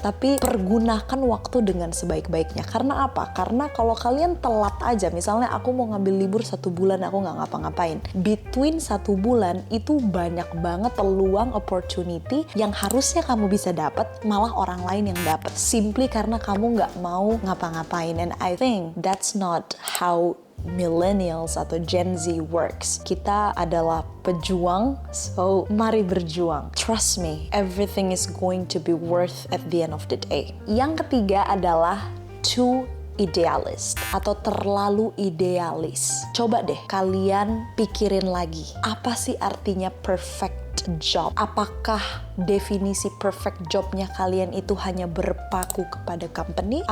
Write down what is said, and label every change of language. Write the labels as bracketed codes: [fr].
[id] Tapi pergunakan waktu dengan sebaik-baiknya. Karena apa? Karena kalau kalian telat aja, misalnya aku mau ngambil libur 1 bulan, aku nggak ngapa-ngapain. Between 1 bulan itu banyak banget peluang, opportunity yang harusnya kamu bisa dapat, malah orang lain yang dapat. Simply karena kamu nggak mau ngapa-ngapain. [en] And I think that's not how millennials atau Gen Z works. [id] Kita adalah pejuang, so mari berjuang. [en] Trust me, everything is going to be worth at the end of the day. [id] Yang ketiga adalah too idealist atau terlalu idealis. Coba deh kalian pikirin lagi, apa sih artinya perfect job? Apakah definisi perfect jobnya kalian itu hanya berpaku kepada company?